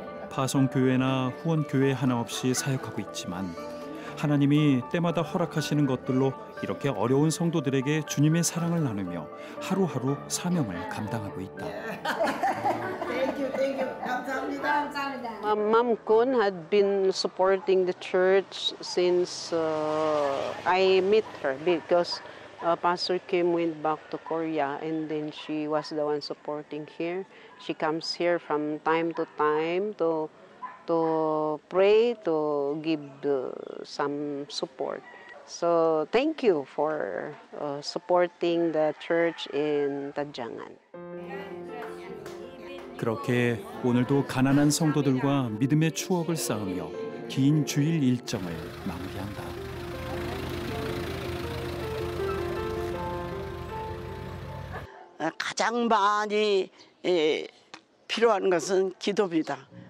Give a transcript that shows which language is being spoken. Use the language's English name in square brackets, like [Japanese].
[Korean] 파송교회나 후원교회 하나 없이 사역하고 있지만 하나님이 때마다 허락하시는 것들로 이렇게 어려운 성도들에게 주님의 사랑을 나누며 하루하루 사명을 감당하고 있다. [English] Ma'am Kun had been supporting the church since I met her because Pastor Kim went back to Korea and then she was the one supporting here. She comes here from time to time to pray, to give some support. So thank you for supporting the church in Tadjangan. [Korean] 그렇게 오늘도 가난한 성도들과 믿음의 추억을 쌓으며 긴 주일 일정을 마무리한다. 가장 많이 필요한 것은 기도입니다.